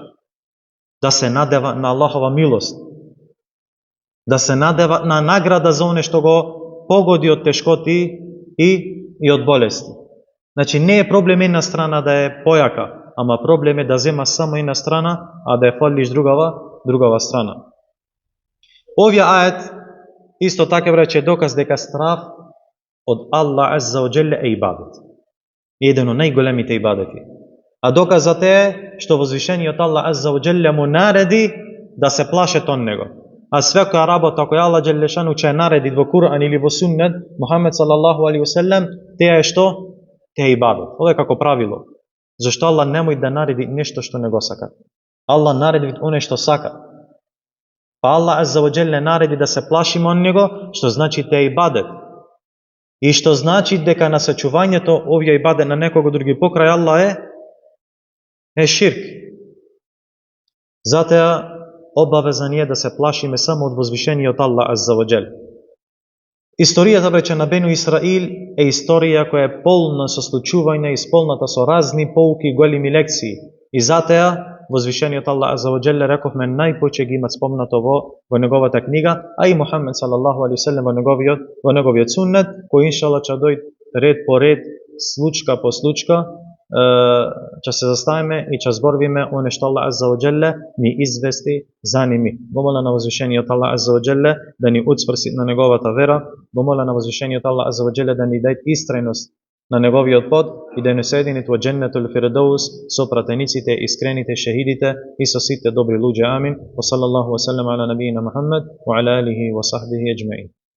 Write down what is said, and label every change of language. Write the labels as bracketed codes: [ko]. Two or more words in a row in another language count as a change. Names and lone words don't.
[mk] Да се надева на Аллахова милост. Да се надева на награда за оне што го погоди од тешкоти и од болести. Значи не е проблем една страна да е појака, ама проблем е да зема само една страна, а да е фалиш другава страна. Овие ајет исто така врече доказ дека страв од Аллах [ar] عز وجل [mk] е ибадет. Еден од најголемите ибадети. А доказот е што возвишениот Аллах [ar] عز وجل [mk] му нареди да се плашат од него. А свека работа која Аллах джелешану ќе нареди во Куран или во Суннет Мухамед [ar] صلى الله عليه وسلم, [mk] теа е што? Те е ибадет. Ова е како правило. Зашто Аллах немој да нареди нешто што не го сака. Аллах нареди оне што сака. Па Аллах [ar] عز وجل [mk] нареди да се плашиме од него, што значи те е ибадет. И што значи дека насачувањето овие ибадет на некого други покрај Аллах е ширк. Затоа обавеза ни е да се плашиме само од возвишениот Аллах [ar] عز وجل. [mk] Историјата врече на Бену Исраил е историја која е полна со случувања, исполната со разни поуки и големи лекции. И затоа возвишениот Аллах [ar] عز وجل [mk] рековме најпоќе ги имат спомнато во неговата книга, а и Мухамед [ar] صلى الله عليه وسلم [mk] во неговиот суннет, кој иншаллах ќе дојде ред по ред, случка по случка, ќе се заставиме и ќе зборвиме оне што Аллах [ar] عز وجل [mk] ни извести за ними. Го моля на возвишениот Аллах [ar] عز وجل [mk] да ни уцврси на неговата вера, го моля на возвишениот Аллах [ar] عز وجل [mk] да ни даде истрајност на неговиот пат и да не соедини во Дженнетул Фирдаус со пратениците, искрените, шехидите и со сите добри луѓе. Амин. [ar] وصلى الله وسلم على نبينا محمد وعلى آله وصحبه أجمعين.